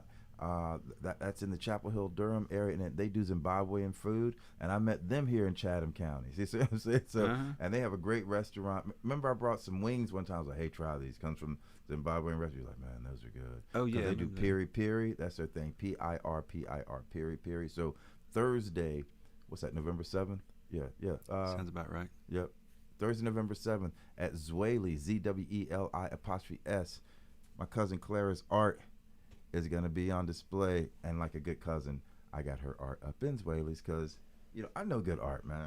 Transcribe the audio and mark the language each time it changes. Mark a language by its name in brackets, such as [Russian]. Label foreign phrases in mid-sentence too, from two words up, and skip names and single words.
[English] That's in the Chapel Hill, Durham area, and they do Zimbabwean food. And I met them here in Chatham County. See what I'm saying? So, and they have a great restaurant. Remember, I brought some wings one time. I was like, "Hey, try these." Comes from Zimbabwean restaurant. You're like, "Man, those are good." Oh yeah, they do piri piri. That's their thing. PIRPIR, piri piri. So Thursday, what's that? November 7th. Yeah. Sounds about right. Yep. Thursday, November 7th at Zweli, ZWELI''S. My cousin Clara's art is going to be on display. And like a good cousin, I got her art up in Zweli's because, I know good art, man.